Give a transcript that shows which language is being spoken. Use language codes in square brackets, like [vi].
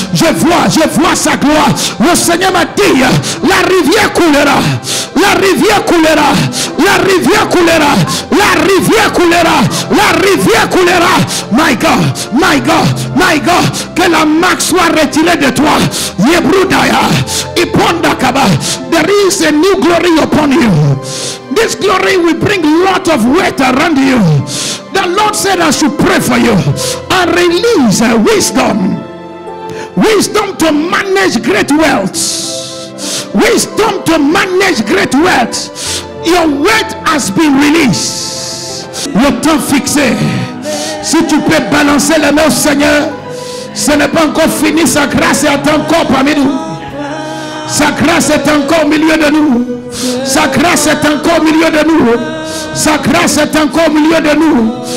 [fr] Je vois sa gloire. Le Seigneur m'a dit, la rivière coulera. La rivière coulera. La rivière coulera. La rivière coulera. La rivière coulera. [en] My God, my God, my God. [fr] Que la marque soit retirée de toi. Yebrudaya. Ipondakaba. [en] There is a new glory upon you. This glory will bring a lot of weight around you. The Lord said I should pray for you and release wisdom. Wisdom to manage great wealth. Wisdom to manage great wealth. Your wealth has been released. [fr] Le temps fixé. Si tu peux balancer les mains au Seigneur, ce n'est pas encore fini. Sa grâce est encore parmi nous. Sa grâce est encore au milieu de nous. Sa grâce est encore au milieu de nous. Sa grâce est encore au milieu de nous.